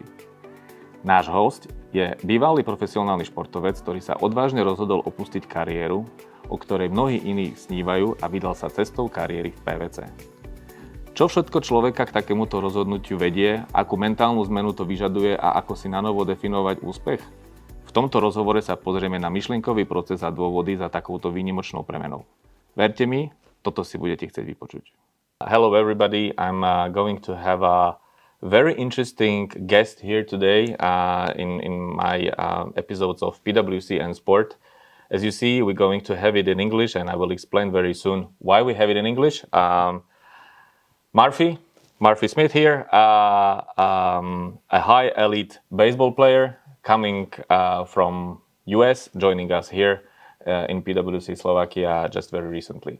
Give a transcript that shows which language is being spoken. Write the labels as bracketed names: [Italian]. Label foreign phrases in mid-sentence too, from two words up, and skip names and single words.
[Slovak] Náš hosť je bývalý profesionálny športovec, ktorý sa odvážne rozhodol opustiť kariéru, o ktorej mnohí iní snívajú a vydal sa cestou kariéry v PwC. Čo všetko človeka k takémuto rozhodnutiu vedie, akú mentálnu zmenu to vyžaduje a ako si nanovo definovať úspech? V tomto rozhovore sa pozrieme na myšlienkový proces a dôvody za takouto výnimočnou premenou. Verte mi, toto si budete chcieť vypočuť. [English] Hello everybody, I'm going to have a very interesting guest here today in my episodes of PwC and Sport. As you see, we're going to have it in English and I will explain very soon why we have it in English. Murphy Smith here, a high elite baseball player coming from US, joining us here in PwC Slovakia just very recently.